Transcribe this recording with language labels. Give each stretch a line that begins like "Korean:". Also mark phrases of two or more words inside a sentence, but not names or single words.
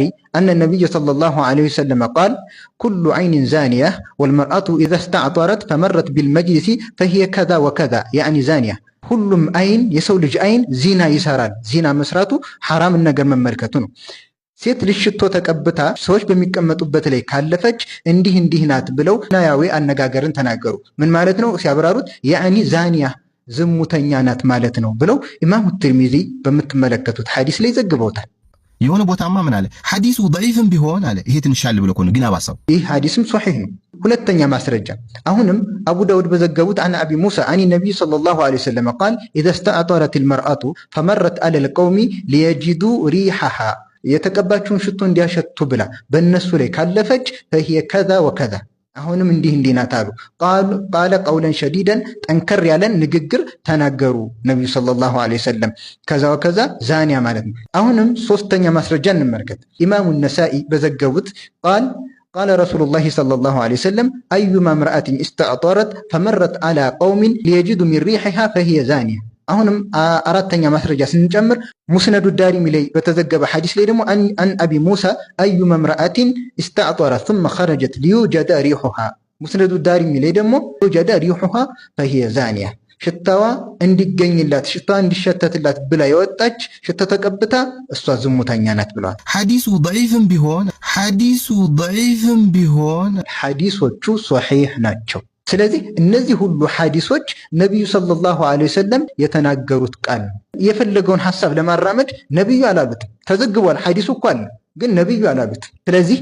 Arabic: أن النبي صلى الله عليه وسلم قال كل عين زانية والمرأة إذا استعطرت فمرت بالمجلس فهي كذا وكذا يعني زانية።
Amharic: ሁሉም አይን የሰው ልጅ አይን ዚና ይሰራል። ዚና መስራቱ ሐራምን ነገር መመልከቱ ነው። ሴት ልጅ ሽቶ ተቀብታ ሰዎች በሚቀመጡበት ላይ ካለፈች እንዲህ ናት ብለው ናያዊ አነጋገርን ተናገሩ። ምን ማለት ነው ሲያብራሩት ያኒ ዛኒያ ዝሙተኛ ናት ማለት ነው ብለው ኢማሙ ትርሚዚ በምትመለከቱት ሐዲስ ላይ ዘግበውታል። የሆነ ቦታማ ምን አለ? ሐዲሱ ضعيفም ቢሆን አለ ይሄ ትንሻል ብለው ነው ግን አባሳው ይህ ሐዲስም ሷሂህ ነው። ሁለተኛ ማስረጃ አሁንም አቡ ዳውድ በዘገቡት
Arabic: عن أبي موسى عن النبي صلى الله عليه وسلم قال اذا استعطرت المرأة فمرت على القوم ليجدوا ريحها
Amharic: የተቀባችውን ሽቶ እንዲያሸቱ ብላ በእነሱ ላይ ካለፈች
Arabic: فهي كذا وكذا
Amharic: አሁንም እንዲህ ናት አሉ።
Arabic: قال قولا شديدا
Amharic: ጠንከር ያለን ንግግር ተናገሩ ነብዩ
Arabic: صلى الله عليه وسلم።
Amharic: ከዛ
Arabic: وكذا زانية
Amharic: ማለት ነው። አሁንም ሶስተኛ ማስረጃ እንመልከት። ኢማሙ ነሳኢ በዘገቡት
Arabic: قال رسول الله صلى الله عليه وسلم أيما امرأة استعطرت فمرت على قوم ليجدوا من ريحها فهي زانية።
Amharic: አሁንም አራተኛ ማስረጃ ስንጨምር ሙስነዱ ዳሪሚ ላይ በተዘገበ ሐዲስ ላይ ደግሞ
Arabic: عن أبي موسى أيما امرأة استعطرت ثم خرجت ليوجد ريحها።
Amharic: ሙስነዱ ዳሪሚ ላይ ደግሞ
Arabic: يوجد ريحها فهي زانية።
Amharic: ሽታዋ እንዲገኝላት ሽታዋ እንዲሸተትላት ብላ የወጣች ሽታ ተቀብታ እሷ ዝሙተኛ ናት ብለዋል። ሐዲሱ ضعيفም ቢሆን ሐዲሶቹ ሷሂህ ናቸው። ስለዚህ እነዚህ ሁሉ ሐዲሶች ነብዩ
Arabic: صلى الله عليه وسلم
Amharic: የተናገሩት ቃል ነው። የፈለገውን ሐሳብ ለማራመድ ነብዩ አላሉትም። ተዘግቧል፣ ሐዲሱ እኮ አለ፣ ግን ነብዩ አላሉትም። ስለዚህ